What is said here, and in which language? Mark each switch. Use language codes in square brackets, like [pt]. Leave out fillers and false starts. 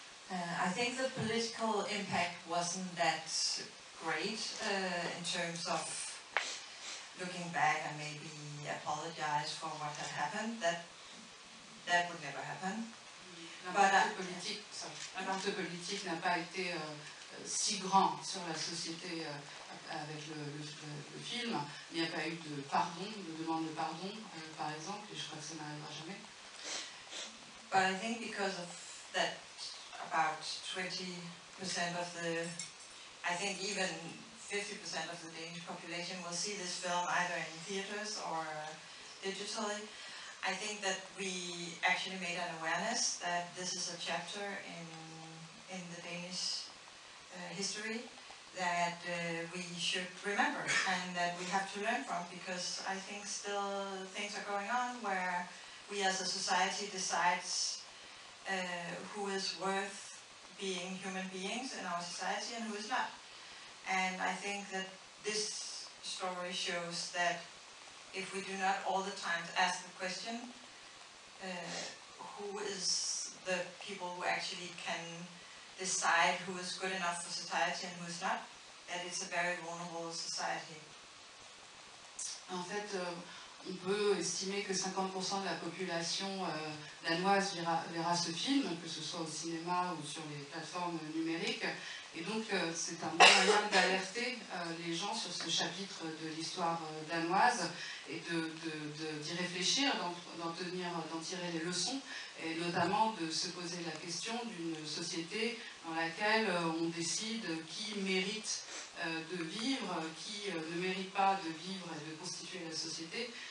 [en] I think the political impact wasn't that great in terms of looking back and maybe apologize for what had happened. That would never happen. [fr] L'impact politique n'a pas été si grand sur la société avec le film. Il n'y a pas eu de pardon, de demande de pardon, par exemple, et je crois que ça n'arrivera jamais. [en] But I think because of that, about 20% of I think even 50% of the Danish population will see this film either in theaters or digitally. I think that we actually made an awareness that this is a chapter in the Danish history that we should remember and that we have to learn from, because I think still things are going on where we as a society decides who is worth being human beings in our society and who is not. And I think that this story shows that if we do not all the time ask the question, who is the people who actually can decide who is good enough for society and who is not, that it's a very vulnerable society. [fr] En fait, on peut estimer que 50% de la population danoise verra ce film, que ce soit au cinéma ou sur les plateformes numériques. Et donc, c'est un bon moyen d'alerter les gens sur ce chapitre de l'histoire danoise et d'y réfléchir, d'en tirer les leçons, et notamment de se poser la question d'une société dans laquelle on décide qui mérite de vivre, qui ne mérite pas de vivre et de constituer la société.